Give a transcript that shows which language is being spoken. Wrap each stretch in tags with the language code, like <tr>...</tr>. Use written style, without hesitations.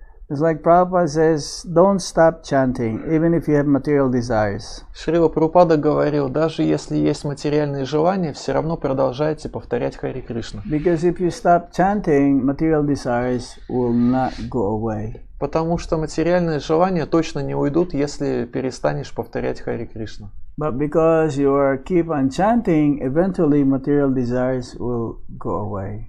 <en>It's like Prabhupada says, don't stop chanting, even if you have material desires.</en> <ru>Шрила Прабхупада говорил, даже если есть материальные желания, все равно продолжайте повторять Харе Кришна.</ru> <en>Because if you stop chanting, material desires will not go away.</en> <ru>Потому что материальные желания точно не уйдут, если перестанешь повторять Харе Кришна.</ru> <en>But because you are keep on chanting, eventually material desires will go away.</en>